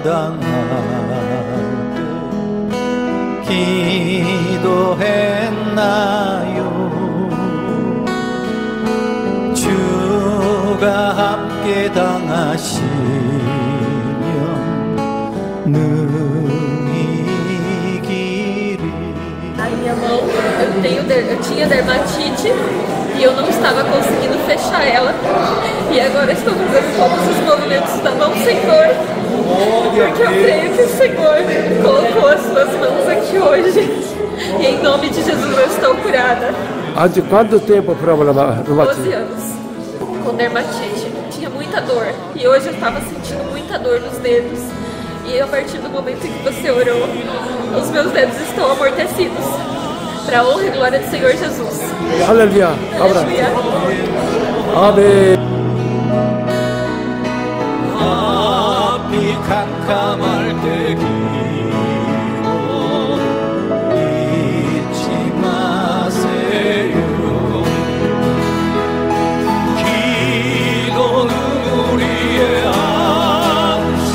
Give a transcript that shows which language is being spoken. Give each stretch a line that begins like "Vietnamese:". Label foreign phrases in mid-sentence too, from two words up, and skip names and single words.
Korean: 당할 때 기도했나요 주가 함께 당하시면 능히 이기리
Portuguese: Na minha mão eu tinha dermatite e eu não estava conseguindo fechar ela. E agora estou fazendo todos os movimentos da mão, Senhor, porque eu creio que o Senhor colocou as suas mãos aqui hoje. E em nome de Jesus eu estou curada. Há de quanto tempo problema? 12 anos, com dermatite. Tinha muita dor e hoje eu estava sentindo muita dor nos dedos. E a partir do momento em que você orou, os meus dedos estão amortecidos. Para a honra e glória do Senhor Jesus.
Korean: 할렐루야.
Portuguese: Aleluia.
Korean: 아멘. 앞이 캄캄할 때 기도 잊지 마세요 기도는 우리의 안식